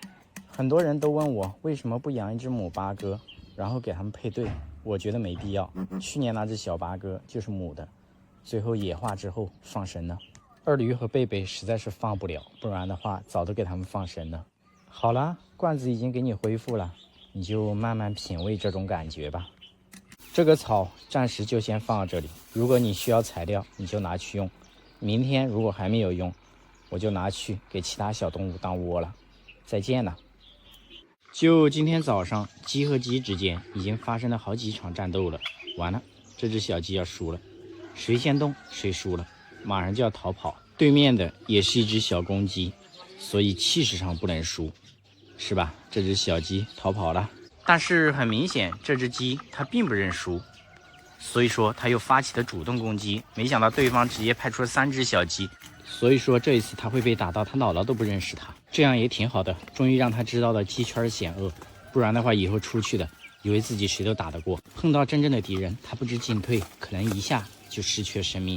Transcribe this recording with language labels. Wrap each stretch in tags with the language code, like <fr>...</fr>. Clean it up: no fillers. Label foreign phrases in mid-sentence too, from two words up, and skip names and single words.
<zh>很多人都問我為什麼不養一只母八哥，然後給他們配對，我覺得沒必要。去年那只小八哥就是母的，最後野化之後放生了。二驢和貝貝實在是放不了，不然的話早都給他們放生了。好了，罐子已经給你恢复了，你就慢慢品味這種感覺吧。這個草暫時就先放到這裡，如果你需要材料，你就拿去用。明天如果還沒有用，我就拿去給其他小動物當窩了。再見了。就今天早上，鸡和鸡之間已經發生了好幾場戰鬥了。完了，這只小雞要輸了，誰先動誰輸了，馬上就要逃跑。對面的也是一只小公雞，所以氣勢上不能輸，是吧？這只小雞逃跑了，但是很明顯，這只雞它並不認輸，所以說它又發起了主動攻擊。沒想到對方直接派出了3只小雞，所以說這一次它會被打到它姥姥都不認識它，這樣也挺好的，終於讓它知道了雞圈險惡，不然的話以後出去的以為自己誰都打得過，碰到真正的敵人它不知進退，可能一下就失去了生命。</zh>